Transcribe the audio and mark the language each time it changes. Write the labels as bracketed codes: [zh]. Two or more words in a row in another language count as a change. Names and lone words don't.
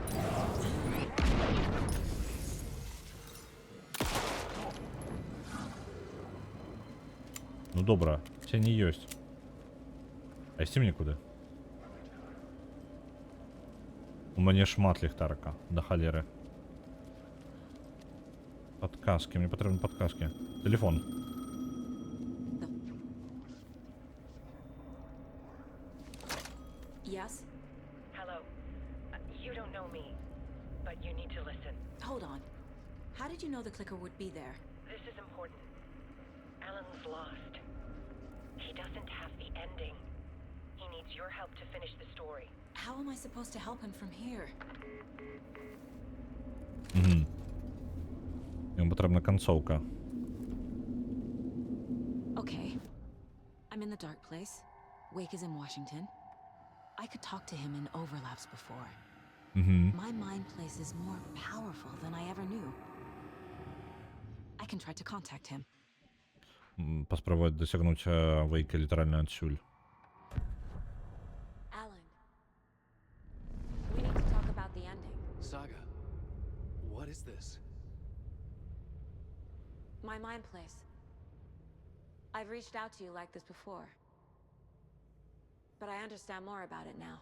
[be] Ну добра, цені ёсць. А ісці мне куды? У мяне шмат ліхтарика, да халеры. Падказкі, мне патрэбны падказкі. Телефон. [en] Yes? Hello. You don't know me, but you need to listen. Hold on. How did you know the clicker would be there? This is important. Alan's lost. He doesn't have the ending. He needs your help to finish the story. How am I supposed to help him from here? [be] Йому патрэбна канцоўка. [en] Okay. I'm in the dark place. Wake is in Washington. I could talk to him in overlaps before. My mind place is more powerful than I ever knew. I can try to contact him. [be] Паспрабаваць дасягнуць Вейка літаральна адсюль. [en] Alan, we need to talk about the ending. Saga, what is this? My mind place. I've reached out to you like this before. But I understand more about it now.